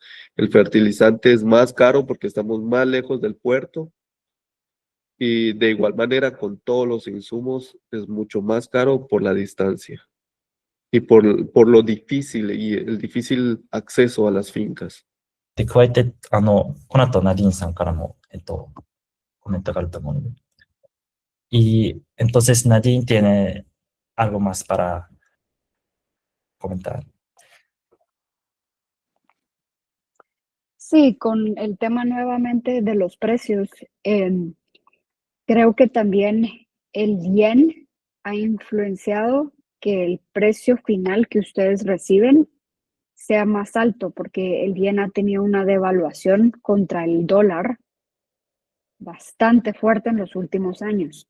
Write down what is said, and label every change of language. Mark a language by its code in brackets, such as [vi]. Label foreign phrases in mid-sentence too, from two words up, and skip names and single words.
[es] El fertilizante es más caro porque estamos más lejos del puerto y de igual manera con todos los insumos es mucho más caro por la distancia y por lo difícil y el difícil acceso a las fincas. [ja] で、加えて、この後、ナディーンさんからも、コメントがあると思うので。 [es] Y entonces Nadine tiene algo más para comentar. Sí, con el tema nuevamente de los precios, creo que también el yen ha influenciado que el precio final que ustedes reciben sea más alto, porque el yen ha tenido una devaluación contra el dólar bastante fuerte en los últimos años.